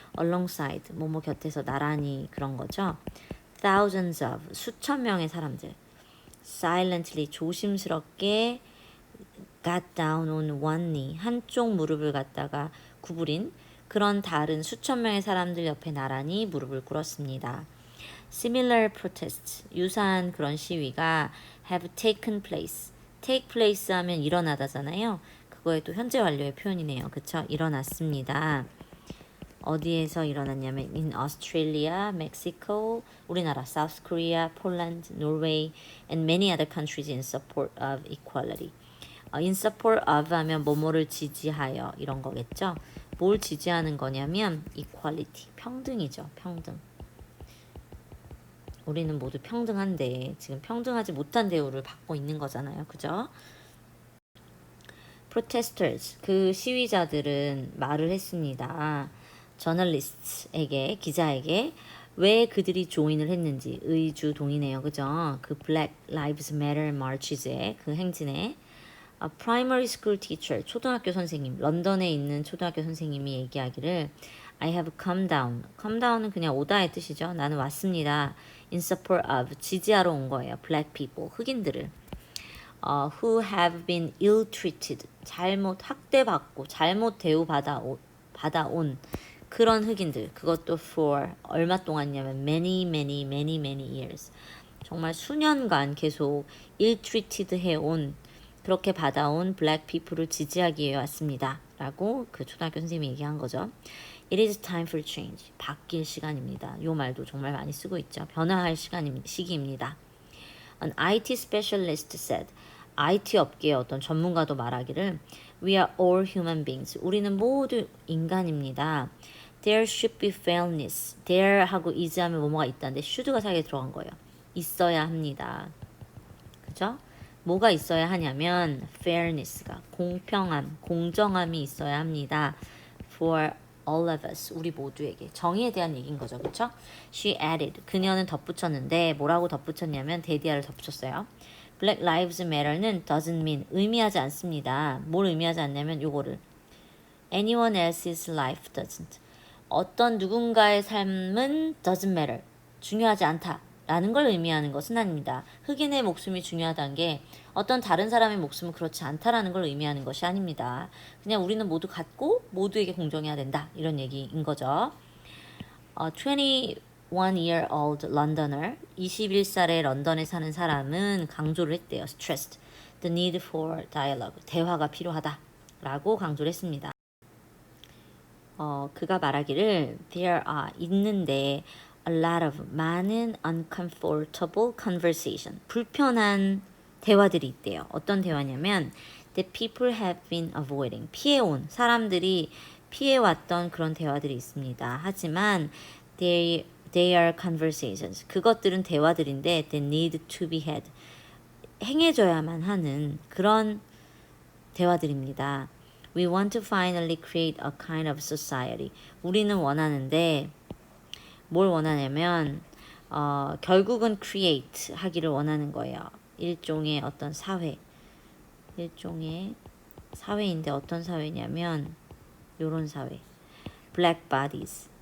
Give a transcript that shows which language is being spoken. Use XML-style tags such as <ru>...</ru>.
<en>Alongside,</en> <ko>뭐뭐 곁에서 나란히 그런 거죠.</ko> <en>Thousands of,</en> <ko>수천 명의 사람들.</ko> <en>Silently,</en> <ko>조심스럽게</ko> <en>got down on one knee,</en> <ko>한쪽 무릎을 갖다가 구부린 그런 다른 수천 명의 사람들 옆에 나란히 무릎을 꿇었습니다.</ko> <en>Similar protests,</en> <ko>유사한 그런 시위가</ko> <en>have taken place. take place</en> <ko>하면 일어나다잖아요. 그거에 또 현재 완료의 표현이네요. 그쵸? 일어났습니다. 어디에서 일어났냐면</ko> <en>in Australia, Mexico,</en> <ko>우리나라,</ko> <en>South Korea, Poland, Norway, and many other countries in support of equality. in support of</en> <ko>하면 뭐뭐를 지지하여 이런 거겠죠. 뭘 지지하는 거냐면 equality, 평등이죠. 평등. 우리는 모두 평등한데 지금 평등하지 못한 대우를 받고 있는 거잖아요. 그죠? protesters, 그 시위자들은 말을 했습니다. 저널리스트에게, 기자에게 왜 그들이 조인을 했는지 의주 동이네요. 그죠? 그 Black Lives Matter Marches의 그 행진에</ko> <en>A primary school teacher,</en> <ko>초등학교 선생님, 런던에 있는 초등학교 선생님이 얘기하기를</ko> <en>I have come down. come down</en> <ko>은 그냥 오다의 뜻이죠. 나는 왔습니다.</ko> <en>In support of,</en> <ko>지지하러 온 거예요.</ko> <en>Black people,</en> <ko>흑인들을.</ko> <en>who have been ill-treated,</en> <ko>잘못 학대받고 잘못 받아온 그런 흑인들. 그것도 for 얼마 동안이냐면</ko> <en>many years.</en> <ko>정말 수년간 계속 ill-treated 해온 그렇게 받아온</ko> <en>black people</en> <ko>을 지지하기 위해 왔습니다. 라고 그 초등학교 선생님이 얘기한 거죠.</ko> <en>It is time for change.</en> <ko>바뀔 시간입니다. 요 말도 정말 많이 쓰고 있죠. 변화할 시기입니다.</ko> <en>An IT specialist said.</en> <ko>IT 업계의 어떤 전문가도 말하기를</ko> <en>We are all human beings.</en> <ko>우리는 모두 인간입니다.</ko> <en>There should be fairness.</en> <ko>There 하고 is 하면 뭐뭐가 있다는데 should가 사이에 들어간 거예요. 있어야 합니다. 그죠? 뭐가 있어야 하냐면 fairness가 공평함, 공정함이 있어야 합니다.</ko> <en>For all of us,</en> <ko>우리 모두에게. 정의에 대한 얘기인 거죠. 그쵸?</ko> <en>She added,</en> <ko>그녀는 덧붙였는데 뭐라고 덧붙였냐면 데디아를 덧붙였어요. Black Lives Matter는</ko> <en>doesn't mean,</en> <ko>의미하지 않습니다. 뭘 의미하지 않냐면 요거를</ko> <en>anyone else's life doesn't.</en> <ko>어떤 누군가의 삶은</ko> <en>doesn't matter,</en> <ko>중요하지 않다 라는 걸 의미하는 것은 아닙니다. 흑인의 목숨이 중요하다는 게 어떤 다른 사람의 목숨은 그렇지 않다라는 걸 의미하는 것이 아닙니다. 그냥 우리는 모두 같고 모두에게 공정해야 된다 이런 얘기인 거죠.</ko> <en>21-year-old Londoner,</en> <ko>21살의 런던에 사는 사람은 강조를 했대요.</ko> <en>stressed the need for dialogue,</en> <ko>대화가 필요하다 라고 강조를 했습니다. 그가 말하기를</ko> <en>there are,</en> <ko>있는데</ko> <en>a lot of,</en> <ko>많은</ko> <en>uncomfortable conversation,</en> <ko>불편한 대화들이 있대요. 어떤 대화냐면</ko> <en>that people have been avoiding,</en> <ko>피해온, 사람들이 피해왔던 그런 대화들이 있습니다. 하지만</ko> <en>they are conversations,</en> <ko>그것들은 대화들인데</ko> <en>they need to be had,</en> <ko>행해져야만 하는 그런 대화들입니다.</ko> <en>We want to finally create a kind of society.</en> <ko>우리는 원하는데 뭘 원하냐면 결국은 create 하기를 원하는 거예요. 일종의 어떤 사회, 일종의 사회인데 어떤 사회냐면 요런 사회.</ko> <en>Black bodies,</en>